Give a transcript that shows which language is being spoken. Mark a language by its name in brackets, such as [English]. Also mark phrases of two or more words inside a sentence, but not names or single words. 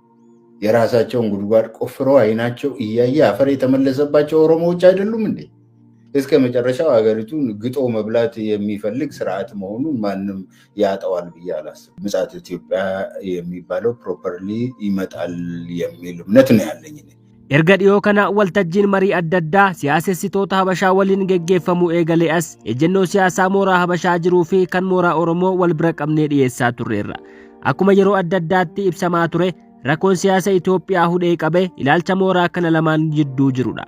[Amharic] የራሳቸውን ጉድጓድ ቆፍረው አይናቸው እያየ አፈር የተመለሰባቸው ኦሮሞዎች አይደሉም እንዴ? እስከ መጨረሻው ሀገሪቱን ግጦ መብላት የሚፈልግ ስርዓት መሆኑን ማንም ያጠዋል ብዬ አላስብም። ምጽአተ ኢትዮጵያ የሚባለው ፕሮፐርሊ ይመጣል የሚል እምነት ነው ያለኝ። [Oromo] erga dhiyoo kana waltajjiin marii adda addaa siyaasessitoota habashaa waliin geggeeffamuu eegalee as ejjennoo siyaasaa mooraa habashaa jiruu fi kan mooraa oromoo wal bira qabnee dhiyeessaa turreerra. Akkuma yeroo adda addaatti ibsamaa ture rakkoon siyaasa Itoophiyaa hudhee qabee ilaalcha mooraa kana lamaan jidduu jirudha.